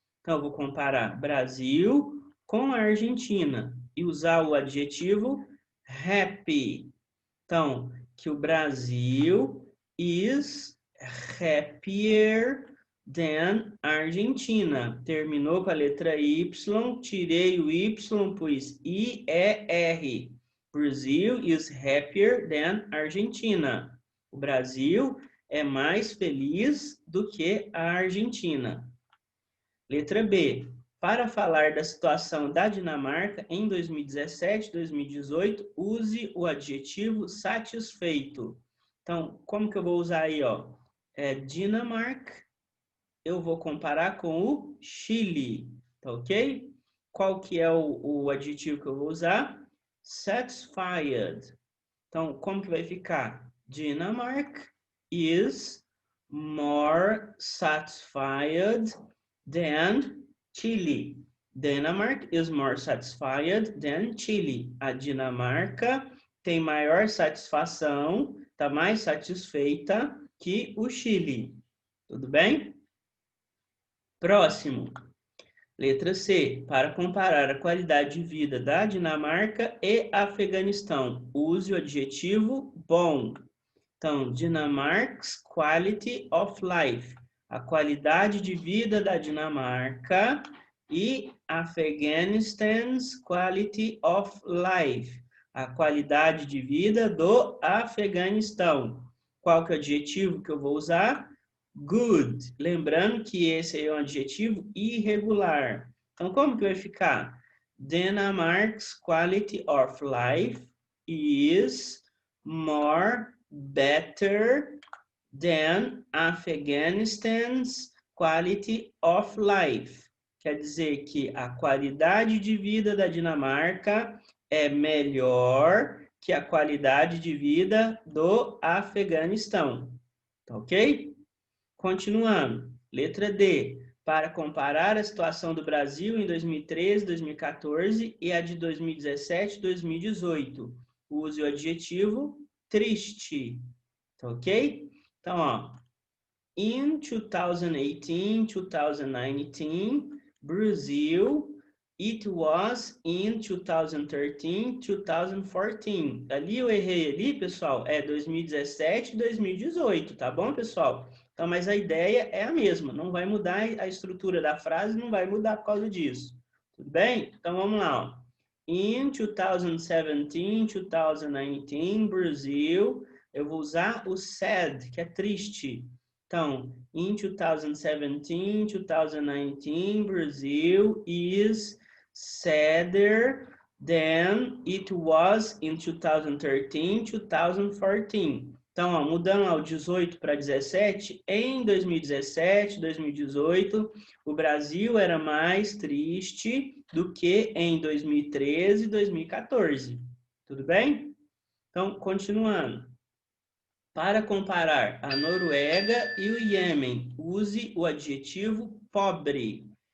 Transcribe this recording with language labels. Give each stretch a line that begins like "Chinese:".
Portuguese: Então, eu vou comparar Brasil com a Argentina e usar o adjetivo happy. Então, que o Brasil
English: is happier than Argentina.
Portuguese: Terminou com a letra Y, tirei o Y, pus IER.
English: Brazil is happier than Argentina.
Portuguese: O Brasil é mais feliz do que a Argentina. Letra B. Para falar da situação da Dinamarca em 2017 e 2018, use o adjetivo satisfeito. Então, como que eu vou usar aí, ó? Dinamarca, eu vou comparar com o Chile, tá ok? Qual que é o adjetivo que eu vou usar? Satisfied. Então, como que vai ficar?
English: Dinamarca is more satisfied than Chile. Denmark is more satisfied than Chile.
Portuguese: A Dinamarca tem maior satisfação, está mais satisfeita que o Chile. Tudo bem? Próximo. Letra C. Para comparar a qualidade de vida da Dinamarca e Afeganistão, use o adjetivo bom. Então,
English: Dinamarca's quality of life.
Portuguese: A qualidade de vida da Dinamarca e Afeganistan's
English: quality of life.
Portuguese: A qualidade de vida do Afeganistão. Qual que é o adjetivo que eu vou usar? Good. Lembrando que esse é um adjetivo irregular. Então, como que vai ficar?
English: Dinamarca's quality of life is more better than Afeganistan's quality of life.
Portuguese: Quer dizer que a qualidade de vida da Dinamarca é melhor que a qualidade de vida do Afeganistão. Tá ok? Continuando, letra D. Para comparar a situação do Brasil em 2013, 2014 e a de 2017 e 2018, use o adjetivo triste, tá ok?
English: Então, ó, in 2018, 2019, Brazil, it was in 2013, 2014.
Portuguese: Ali eu errei ali, pessoal, é 2017 e 2018, tá bom, pessoal? Então, mas a ideia é a mesma, não vai mudar a estrutura da frase, não vai mudar por causa disso. Tudo bem? Então, vamos lá, ó.
English: In 2017, 2019, Brazil,
Portuguese: eu vou usar o sad, que é triste. Então,
English: in 2017, 2019, Brazil is sadder than it was in 2013, 2014.
Portuguese: Então, ó, mudando lá o 18 para 17, em 2017, 2018, o Brasil era mais triste do que em 2013 e 2014. Tudo bem? Então, continuando. Para comparar a Noruega e o Iêmen, use o adjetivo pobre.